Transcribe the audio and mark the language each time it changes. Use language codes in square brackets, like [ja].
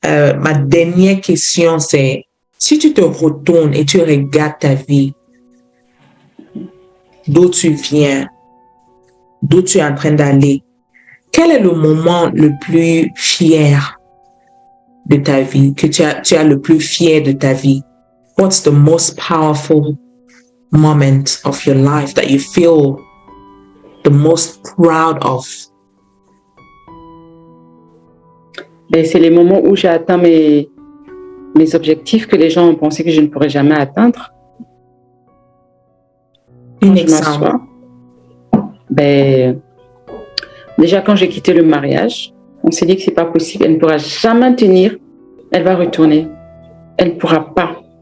[fr] Ma dernière question, c'est si tu te retournes et tu regardes ta vie, d'où tu viens, d'où tu es en train d'aller, quel est le moment le plus fier de ta vie, que tu as le plus fier de ta vie? [en] What's the most powerful moment of your life that you feel the most proud of? [fr] C'est les moments où j'ai atteint mes objectifs que les gens ont pensé que je ne pourrais jamais atteindre. Quand je m'assois, déjà quand j'ai quitté le mariage, on s'est dit que c'est pas possible, elle ne pourra jamais tenir, elle va retourner, elle ne pourra pas.